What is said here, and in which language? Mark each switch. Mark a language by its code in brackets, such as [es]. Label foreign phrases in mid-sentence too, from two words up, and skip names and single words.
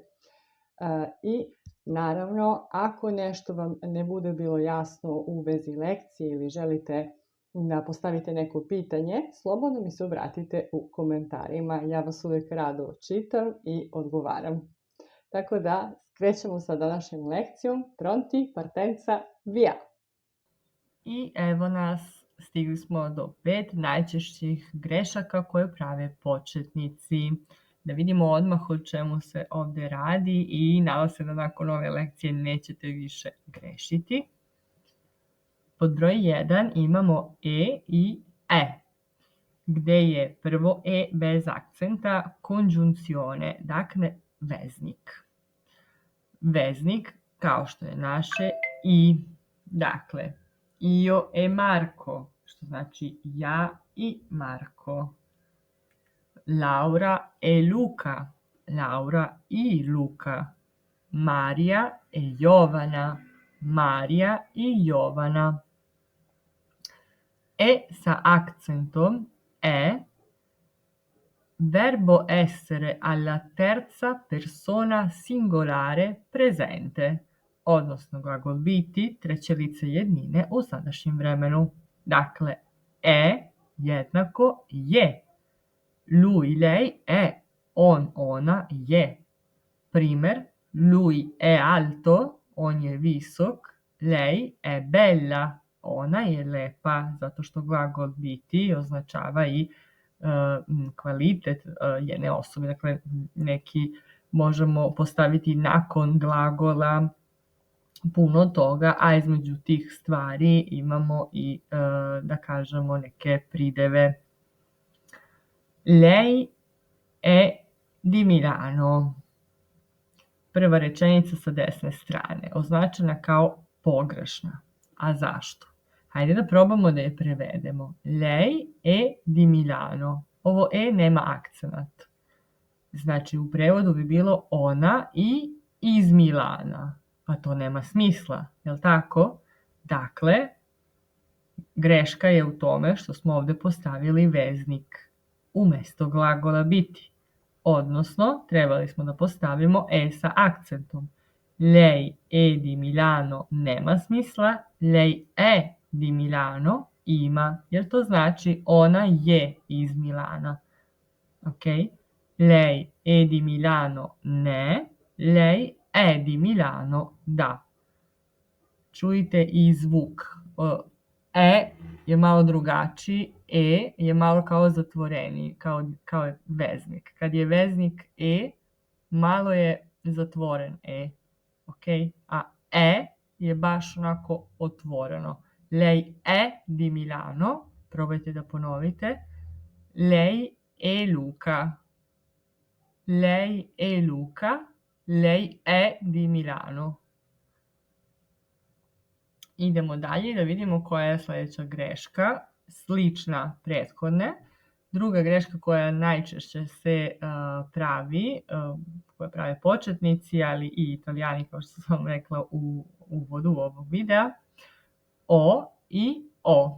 [sr] I naravno, ako nešto vam ne bude bilo jasno u vezi lekcije ili želite da postavite neko pitanje, slobodno mi se obratite u komentarima. Ja vas uvijek rado čitam i odgovaram. Tako da, krećemo sa današnjom lekcijom. [it] Pronti, partenza, via! [sr] I evo nas, stigli smo do 5 najčešćih grešaka koje prave početnici. Da vidimo odmah o čemu se ovdje radi i nadam se da nakon ove lekcije nećete više grešiti. Pod broj 1 imamo e i e, gdje je prvo e bez akcenta, konjunzione, dakle veznik. Veznik, kao što je naše i, dakle, [it] io e Marco, [sr] što znači ja i Marko. [it] Laura e Luca, [sr] Laura i Luka. Marija e Jovana, Marija i Jovana. [it] E [sr] sa akcentom [it] e, verbo essere alla terza persona singolare presente, [sr] odnosno glagol biti treće lice jednine u sadašnjem vremenu. Dakle, e jednako je. [it] Lui, lei è, [sr] on, ona je. Primer, [it] lui è alto, [sr] on je visok, [it] lei è bella, [sr] ona je lepa, zato što glagol biti označava i kvalitet jedne osobe. Dakle, neki možemo postaviti nakon glagola puno toga, a između tih stvari imamo i, da kažemo, neke prideve. [it] Lei è di Milano. [sr] Prva rečenica sa desne strane, označena kao pogrešna. A zašto? Hajde da probamo da je prevedemo. [it] Lei è di Milano. [sr] Ovo e nema akcenat. Znači, u prevodu bi bilo ona i iz Milana. Pa to nema smisla, jel tako? Dakle, greška je u tome što smo ovdje postavili veznik umjesto glagola biti. Odnosno, trebali smo da postavimo e sa akcentom. [it] Lei è di Milano [sr] nema smisla, [it] lei è di Milano [sr] ima, jer to znači ona je iz Milana. Ok? [it] Lei è di Milano ne, lei è di Milano da. [sr] Čujte i zvuk. E je malo drugačiji, e je malo kao zatvoreni, kao veznik. Kad je veznik e, malo je zatvoren e. Ok? A e je baš onako otvoreno. [it] Lei è di Milano, [sr] probajte da ponovite. [it] Lei è Luca. Lei è Luca, lei è di Milano. [sr] Idemo dalje da vidimo koja je sljedeća greška, slična prethodne. Druga greška koja najčešće se pravi, koja prave početnici, ali i Italijani, kao što sam vam rekla u uvodu ovog videa, o i o.